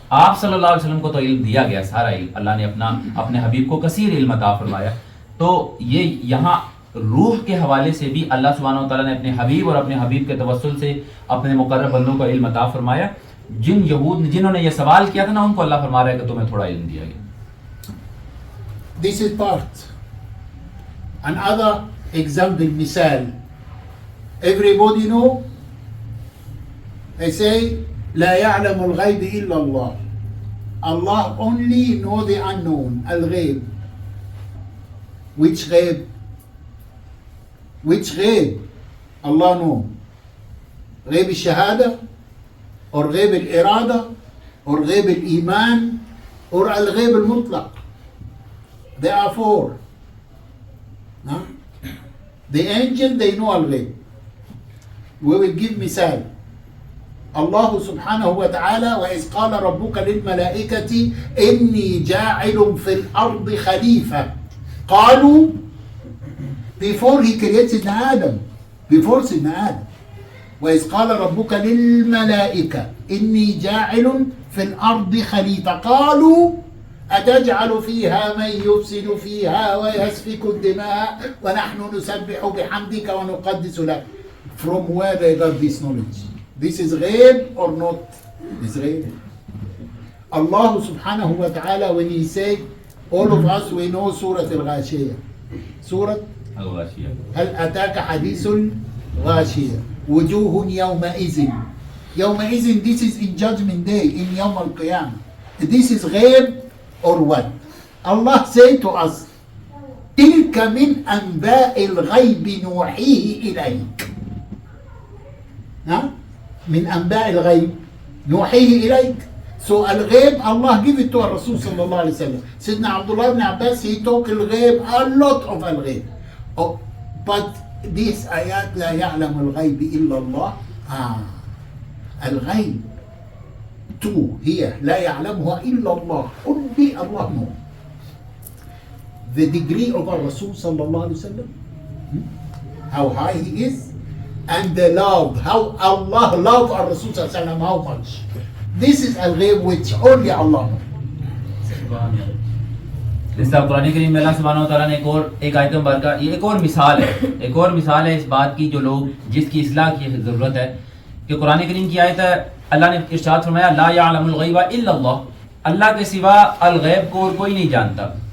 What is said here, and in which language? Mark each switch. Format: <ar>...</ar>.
<ur>آپ صلی اللہ علیہ وسلم کو تو علم دیا گیا سارا علم، اللہ نے اپنے حبیب کو کثیر علم عطا فرمایا. تو یہ یہاں روح کے حوالے سے بھی اللہ سبحانہ و تعالیٰ نے اپنے حبیب اور اپنے حبیب کے توسل سے اپنے مقرب بندوں کو علم عطا فرمایا. جن یہود جنہوں نے یہ سوال کیا تھا نا ان کو اللہ فرما رہا ہے کہ تمہیں تھوڑا علم دیا گیا.</ur> <en>This is part. Another example, مثال. Everybody know, they say</en> <ar>لا يعلم الغيب إلا الله.</ar> <en>Allah only know the unknown, الغيب. Which غيب? Which غيب? Allah know.</en> <ar>غيب الشهادة or غيب الإرادة or غيب الإيمان or الغيب المطلق.</ar> <en>There are four. No? The angel, they know الغيب. We will give مثال.</en> <ar>الله سبحانه وتعالى وإذ قال ربك للملائكة إني جاعل في الأرض خليفة. قالوا</ar> <en>before he created Sidna Adam,</en> <ar>before Sidna Adam, وإذ قال ربك للملائكة إني جاعل في الأرض خليفة. قالوا أتجعل فيها من يفسد فيها ويسفك الدماء ونحن نسبح بحمدك ونقدس لك.</ar> <en>from where they got this knowledge. This is ghaib or not? It's ghaib. Allah subhanahu wa ta'ala, when he said, all of us we know Surah Al-Ghashiyah.</en> <ar>Surah هل أتاك حديث الغاشية وجوه يومئذ.</ar> <en>يومئذ, this is in judgment day, in Yawm al-Qiyamah. This is ghaib or what? Allah said to us,</en> <ar>تلك من أنباء الغيب نوحيه إليك. من أنباء الغيب نوحيه إليك.</ar> <en>So al-ghaib, Allah give it to our Rasul sallallahu alayhi wa sallam. Sayyidina Abdullah ibn Abbas, he talk al-ghaib, a lot of al-ghaib. Oh, but this ayat</en> <ar>لا يعلم الغيب إلا الله.</ar> <en>الغيب two here لا يعلمها إلا الله. Only Allah knows. The degree of our Rasul sallallahu alayhi wa sallam, how high he is, and the love, how Allah love our Rasul sallallahu alayhi wa sallam, how much. This is al-ghaib which only Allah knows.</en> <ur>جیسے آپ قرآن کریم میں اللہ سبحانہ و تعالیٰ نے ایک آیت مبارکہ، یہ ایک اور مثال ہے اس بات کی جو لوگ جس کی اصلاح کی ضرورت ہے کہ قرآن کریم کی آیت ہے، اللہ نے ارشاد فرمایا</ur> <ar>لا یعلم الغیب الا اللہ،</ar> <ur>اللہ کے سوا الغیب کو اور کوئی نہیں جانتا.</ur>